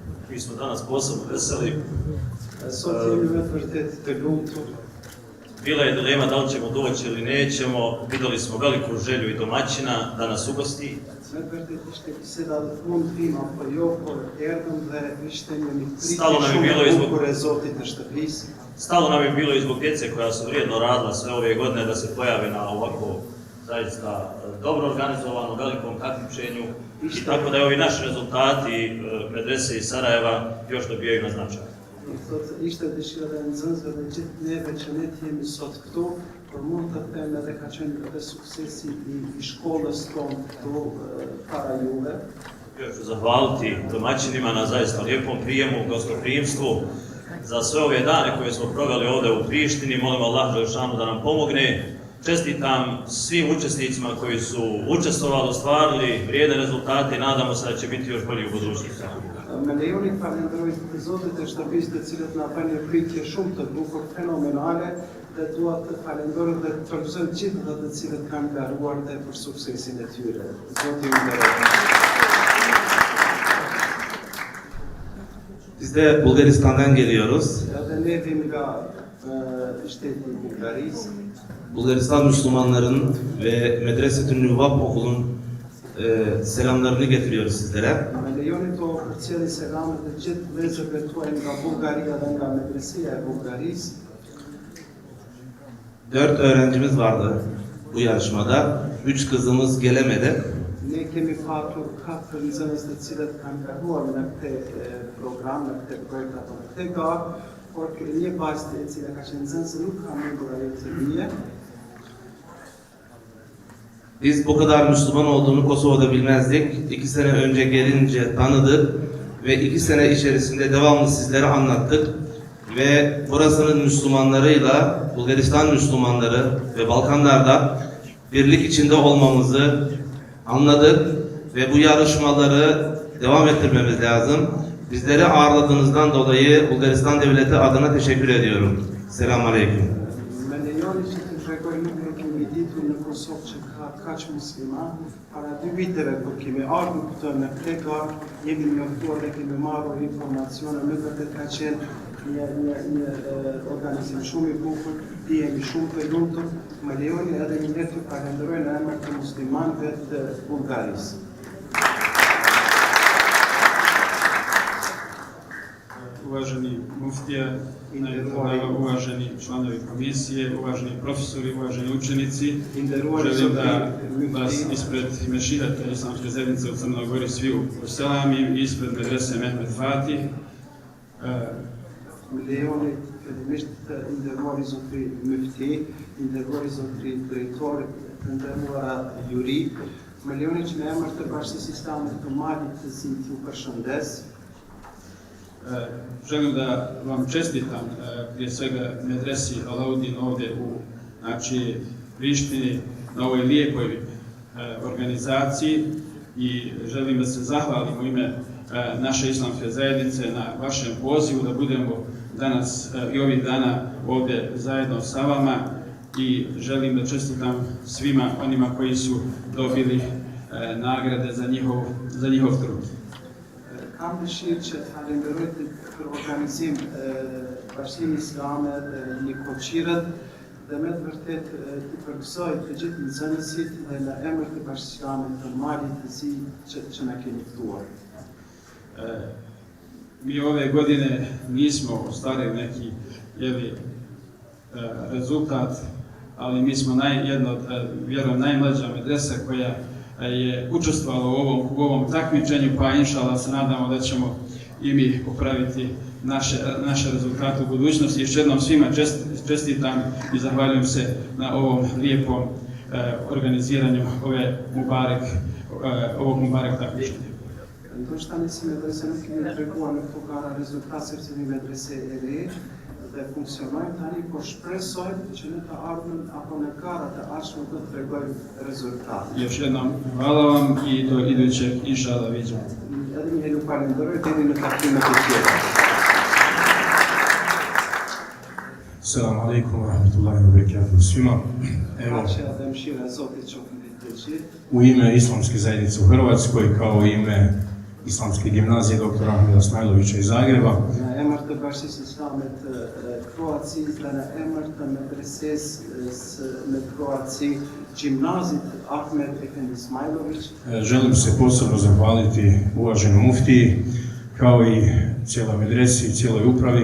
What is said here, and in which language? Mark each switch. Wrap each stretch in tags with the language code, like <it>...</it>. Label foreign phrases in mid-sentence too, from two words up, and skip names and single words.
<bs>Mi smo danas posebno veseli.</bs> <sq>Sot jemi me të vërtet të lumtur.</sq> <bs>Bila je dilema da li ćemo doći ili nećemo. Vidjeli smo veliku želju i domaćina da nas ugosti.</bs> <sq>Me të vërtet ishte biseda dhe fund vim apo jo, por erdhëm dhe ishte një</sq> <bs>Stalo nam je bilo</bs> <sq>shumë e</sq> <bs>izbog-</bs> <sq>bukur e Zotit në shtëpisë.</sq> <bs>Stalo nam je bilo i zbog djece koja su vrijedno radila sve ove godine da se pojave na ovako zaista dobro organizovanom velikom takmičenju. I tako da je ovi naši rezultati medrese iz Sarajeva još dobijaju na značaju.</bs> <sq>Thotë ishte dëshira e nxënësve dhe gjithë neve që ne të jemi sot këtu, por mund të them edhe ka qenë edhe suksesi i shkollës tonë këtu para juve.</sq> <bs>Još ću zahvaliti domaćinima na zaista lijepom prijemu, gostoprimstvu, za sve ove dane koje smo proveli ovdje u Prištini. Molim Allah Đelešanu da nam pomogne. Čestitam svim učesnicima koji su učestvovali, ostvarili vrijedne rezultate i nadamo se da će biti još bolji u budućnosti.</bs> <sq>Me lejoni falenderoj të Zotit e shtëpisë të cilët na bën një pritje shumë të bukur, fenomenale, dhe dua të falenderoj dhe të përgëzoj gjithë ata të cilët kanë garuar dhe për suksesin e tyre. Zoti ju nderoj.</sq> <tr>Biz de Bulgaristan'dan geliyoruz.</tr> <sq>Edhe ne vim nga shteti i Bullgarisë.</sq> <tr>Bulgaristan Müslümanların ve Medresetün Nüvab Okulu'nun selamlarını getiriyoruz sizlere.</tr> <sq>Me lejoni të përcjelli selamet të gjithë vëllezërve tuaj nga Bullgaria dhe nga medresia e Bullgarisë.</sq> <tr>4 öğrencimiz vardı bu yarışmada. 3 kızımız gelemedi.</tr> <sq>Ne kemi patur 4 nxënës të cilët kanë garuar në këtë program, në këtë projekt apo në këtë garë, por një vajzë e cila ka qenë nxënëse nuk ka mundur ajo të vijë.</sq> <tr>Biz bu kadar Müslüman olduğunu Kosova'da bilmezdik. 2 sene önce gelince tanıdık ve 2 sene içerisinde devamlı sizlere anlattık. Ve burasının Müslümanlarıyla Bulgaristan Müslümanları ve Balkanlarda birlik içinde olmamızı anladık ve bu yarışmaları devam ettirmemiz lazım. Bizleri ağırladığınızdan dolayı Bulgaristan Devleti adına teşekkür ediyorum. Selamun Aleyküm.</tr> <sq>Me lejoni që të tregoj nuk e kemi ditur në Kosovë që ka kaq musliman. Para 2 viteve kur kemi ardhur këtu në këtë garë, jemi njoftuar dhe kemi marrur informacione, me vërtet ka qenë një organizim shumë i bukur, jemi shumë të lumtur. Me lejoni edhe një herë të falenderoj në emër të muslimanëve të Bullgarisë.</sq> <bs>Uvaženi muftija, uvaženi članovi komisije, uvaženi profesori, uvaženi učenici, želim da vas ispred Mešihata Islamske zajednice u Crnoj Gori svi uselamim i ispred medrese Mehmet Fatih.</bs> <sq>Me lejoni fillimisht të nderuari zotri Mufti, nderuari zotri drejtori, të nderuara juri, me lejoni që në emër të Bashkisë Islame të Malit të Zi t'ju përshëndes.</sq> <bs>Želim da vam čestitam prije svega medresi Alaudin ovdje u Prištini na ovoj lijepoj organizaciji i želim da se zahvalim u ime naše islamske zajednice na vašem pozivu da budemo danas i ovih dana ovdje zajedno sa vama i želim da čestitam svima onima koji su dobili nagrade za njihov trud.</bs> <sq>Kam dëshirë që të falenderoj për organizim Bashkimi Islame dhe një koqirët dhe me të vërtet të përgëzoj të gjithë nxënësit dhe në emër të Bashkisë Islame të Malit të Zi që na keni ftuar.</sq> <bs>Mi ove godine nismo ostvarili neki rezultat, ali mi smo vjerujem najmlađa medresa koja je učestvovala u ovom takmičenju, pa inšallah se nadamo da ćemo i mi popraviti naše rezultate u budućnosti. Još jednom svima čestitam i zahvaljujem se na ovom lijepom organiziranju ovog Mubarek takmičenja.</bs> <sq>Ndoshta ne si medrese nuk kemi treguar në këto gara rezultat sepse një medrese e re dhe funksionojnë tani, por shpresoj që në të ardhmen apo në garat e ardhshme do të tregojmë rezultate.</sq> <bs>Još jednom hvala vam i do idućeg inšallah viđenja.</bs> <sq>Edhe një herë ju falenderoj deri në takimet e tjera.</sq> <ar>السلام عليكم ورحمة الله وبركاته</ar> <bs>svima. Evo,</bs> <sq>Paqja dhe mëshira e Zotit qoftë mbi të gjithë.</sq> <bs>u ime Islamske zajednice u Hrvatskoj, kao i ime Islamske gimnazije dr. Ahmeda Smajlovića iz Zagreba.</bs> <sq>Në emër të Bashkisë Islame të Kroacisë dhe në emër të medresesë në Kroaci, Gjimnazit Ahmed Efendi Smajlović.</sq> <bs>Želim se posebno zahvaliti uvaženom muftiji, kao i cijeloj medresi i cijeloj upravi.</bs>